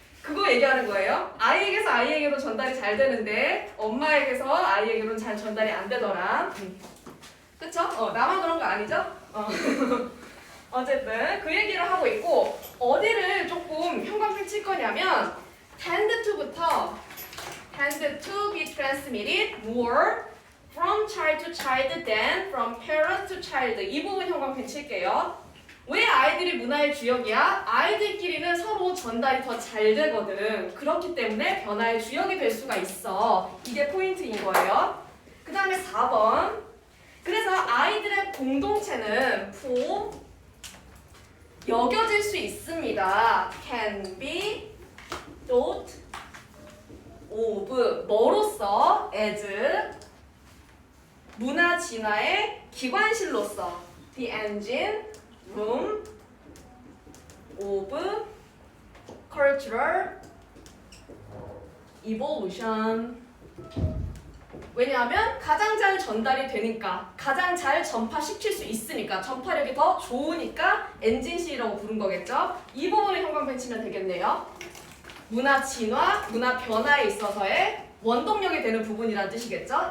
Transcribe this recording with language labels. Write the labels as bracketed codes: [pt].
[ko] 그거 얘기하는 거예요. 아이에게서 아이에게로 전달이 잘 되는데 엄마에게서 아이에게로는 잘 전달이 안 되더라. 그쵸? 나만 그런 거 아니죠? 어쨌든 그 얘기를 하고 있고 어디를 조금 형광펜 칠 거냐면 [en] tend to부터 tend to be transmitted more from child to child than from parent to child. [ko] 이 부분 형광펜 칠게요. 왜 아이들이 문화의 주역이야? 아이들끼리는 서로 전달이 더 잘 되거든. 그렇기 때문에 변화의 주역이 될 수가 있어. 이게 포인트인 거예요. 그 다음에 4번. 그래서 아이들의 공동체는 for 여겨질 수 있습니다. [en] can be thought of [ko] 뭐로서 [en] as [ko] 문화 진화의 기관실로서 [en] the engine room of cultural evolution. [ko] 왜냐하면 가장 잘 전달이 되니까, 가장 잘 전파시킬 수 있으니까, 전파력이 더 좋으니까 엔진실이라고 부른 거겠죠? 이 부분을 형광펜 치면 되겠네요. 문화 진화, 문화 변화에 있어서의 원동력이 되는 부분이란 뜻이겠죠?